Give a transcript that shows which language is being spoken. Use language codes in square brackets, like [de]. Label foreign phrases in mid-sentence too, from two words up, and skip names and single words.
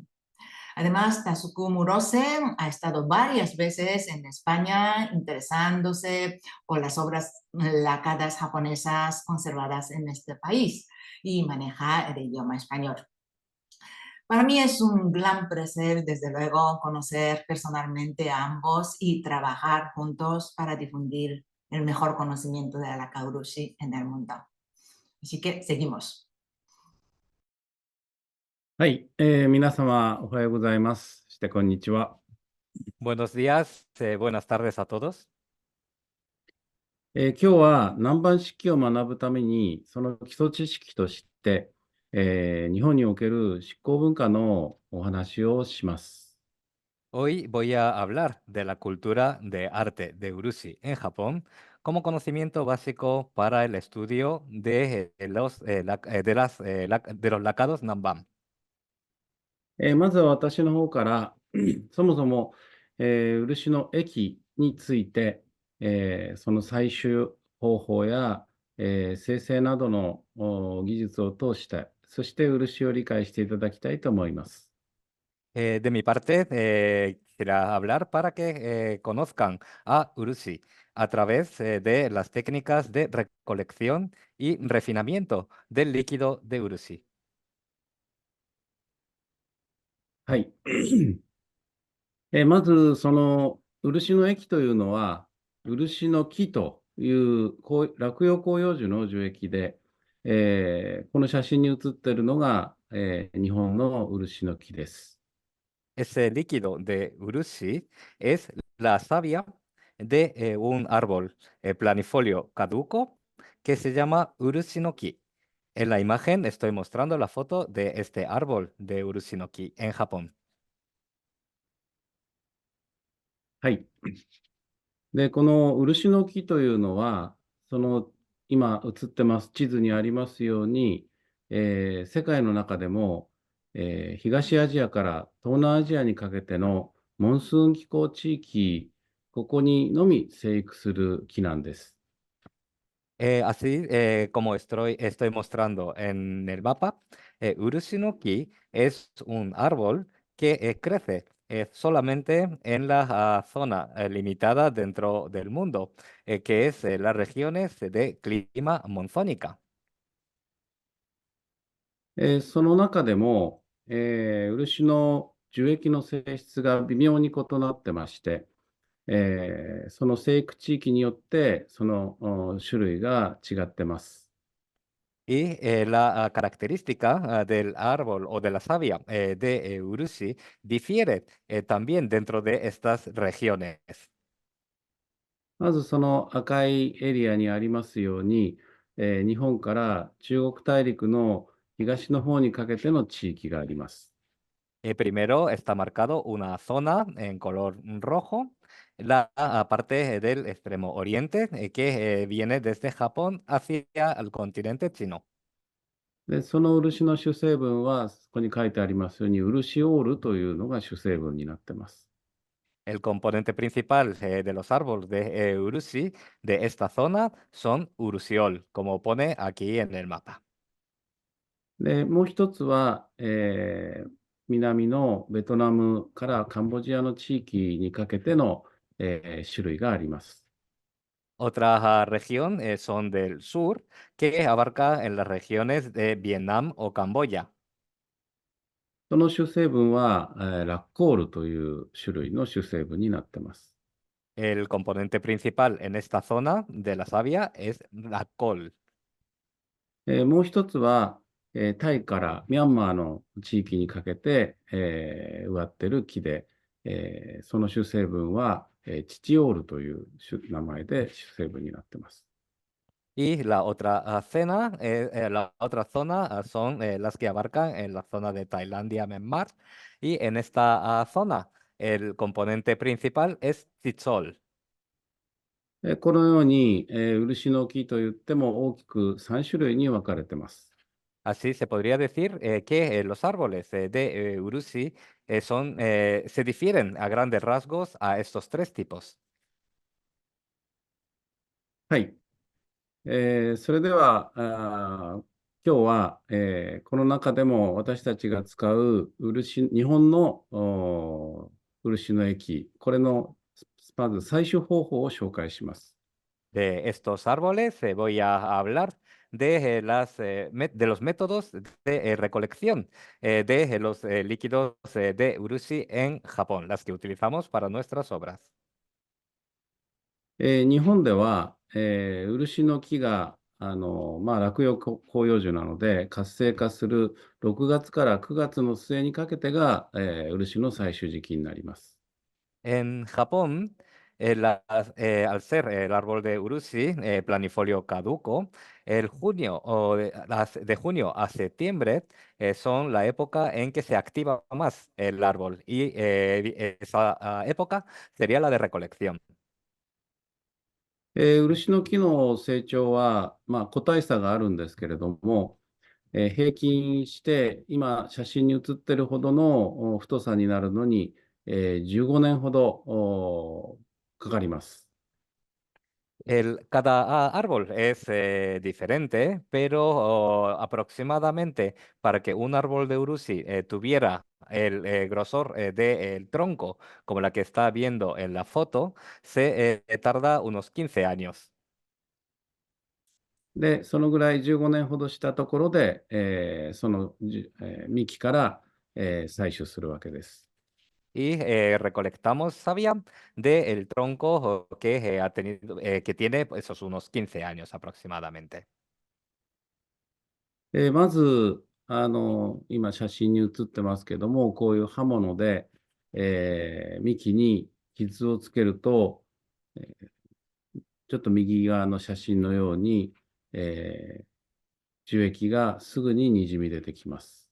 [es] Además, Tasuku Murose ha estado varias veces en España interesándose por las obras lacadas japonesas conservadas en este país y maneja el idioma español. Para mí es un gran placer, desde luego, conocer personalmente a ambos y trabajar juntos para difundir el mejor conocimiento de la laca urushi en el mundo. Así que seguimos. [ja] はい、皆様おはようございます。そしてこんにちは。 [es] Buenos días, buenas tardes a todos. [ja] 今日は南蛮漆器を学ぶために、その基礎知識として、日本における漆工文化のお話をします。 [es] Hoy voy a hablar de la cultura de arte de Urushi en Japón como conocimiento básico para el estudio de los lacados Nanban. [ja] まずは私の方からそもそも、漆の液について、その採取方法や、生成などの技術を通して、そして漆を理解していただきたいと思います。 [es] De mi parte, quisiera hablar para que conozcan a Urushi a través de las técnicas de recolección y refinamiento del líquido de Urushi. [ja] はい。まず、その漆の液というのは、 漆の木という落葉広葉樹の樹液で、この写真に写っているのが、日本の漆の木です。 [es] Ese líquido de urushi es la savia de un árbol planifolio caduco que se llama urushinoki. En la imagen estoy mostrando la foto de este árbol de urushinoki en Japón. [ja] はい。で、この漆の木というのは、今写ってます地図にありますように、世界の中でも、東アジアから東南アジアにかけてのモンスーン気候地域、ここにのみ生育する木なんです。 [es] Así como estoy mostrando en el mapa, urushinoki es un árbol que crece solamente en la zona limitada dentro del mundo, que es las regiones de clima monzónica. [ja] その中でも、漆の樹液の性質が微妙に異なってまして、その生育地域によってその種類が違ってます。 [es] Y la característica del árbol o de la savia de urushi difiere también dentro de estas regiones. [ja] まずその赤いエリアにありますように、日本から中国大陸の東の方にかけての地域があります。 [es] Primero está marcado una zona en color rojo, la parte del extremo oriente que viene desde Japón hacia el continente chino. [ja] で、その漆の主成分は、そこに書いてありますように、漆オールというのが主成分になってます。 [es] El componente principal de los árboles de urushi de esta zona son urusiol, como pone aquí en el mapa. [ja] で、もう一つは、南のベトナムからカンボジアの地域にかけての、種類があります。 [es] Otra región son del sur, que abarca en las regiones de Vietnam o Camboya. [ja] その主成分は、ラッコールという種類の主成分になっています。 [es] El componente principal en esta zona de la savia es la col. [ja] もう一つは、タイからミャンマーの地域にかけて、植わってる木で、その主成分は、チチオールという名前で主成分になっています。 [es] Y la otra la otra zona son las que abarcan en la zona de Tailandia, Myanmar. Y en esta zona el componente principal es Tizol. [ja] このように、漆の木といっても大きく3種類に分かれています。 [es] Así se podría decir que los árboles de urushi se difieren a grandes rasgos a estos tres tipos. [ja] はい。それでは、今日は、この中でも私たちが使う日本の漆の液、これのまず採取方法を紹介します。 [es] De estos árboles voy a hablar de, de los métodos de recolección de los líquidos de urushi en Japón, las que utilizamos para nuestras obras. [ja] 日本では、漆の木が落葉広葉樹なので活性化する6月から9月の末にかけてが、漆の採取時期になります。 [es] En Japón, al ser el árbol de urushi planifolio caduco, el junio de junio a septiembre son la época en que se activa más el árbol y esa época sería la de recolección. [ja] 漆の木の成長は、個体差があるんですけれども、平均して今写真に写ってるほどの太さになるのに、15年ほどかかります。 [es] Cada árbol es diferente, pero aproximadamente para que un árbol de urushi tuviera el grosor del tronco, como la que está viendo en la foto, se tarda unos 15 años. [ja] で、そのぐらい15年ほどしたところで、その幹から、採取するわけです。 [es] y recolectamos savia del tronco que ha tenido, que tiene pues, esos unos 15 años aproximadamente. [ja] まず、今写真に写ってますけども、こういう刃物で、幹に傷をつけると、えーちょっと右側の写真のように、樹液がすぐににじみ出てきます。